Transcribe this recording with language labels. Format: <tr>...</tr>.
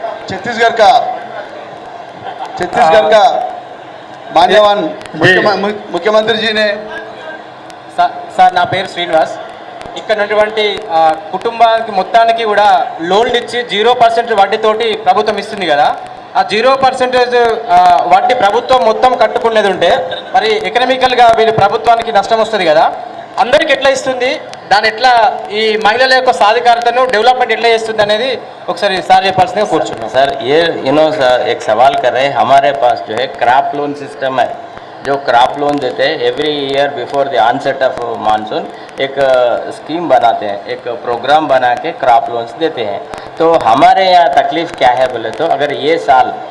<hi>छत्तीसगढ़ का मान्यवान मुख्यमंत्री जी ने</hi> <te>సార్ నా పేరు శ్రీనివాస్. ఇక్కడ ఉన్నటువంటి కుటుంబానికి మొత్తానికి కూడా లోన్లు ఇచ్చి 0% వడ్డీతోటి ప్రభుత్వం ఇస్తుంది కదా. ఆ 0% వడ్డీ ప్రభుత్వం మొత్తం కట్టుకునేది ఉంటే మరి ఎకనామికల్గా వీళ్ళు ప్రభుత్వానికి నష్టం వస్తుంది కదా. అందరికి ఎట్లా ఇస్తుంది, దాని ఎట్లా ఈ మహిళల యొక్క సాధికారతను డెవలప్మెంట్ ఎట్లా చేస్తుంది అనేది ఒకసారి సార్ చెప్పాల్సిందిగా కూర్చున్నాం.</te> <hi>सर ये सर एक सवाल कर रहे हैं. हमारे पास जो है क्रॉप लोन सिस्टम है, जो क्रॉप लोन देते हैं</hi> <en>every year before the onset of monsoon</en> <hi>एक स्कीम बनाते हैं, एक प्रोग्राम बना के क्रॉप लोन्स देते हैं. तो हमारे यहाँ तकलीफ़ क्या है बोले तो अगर ये साल</hi>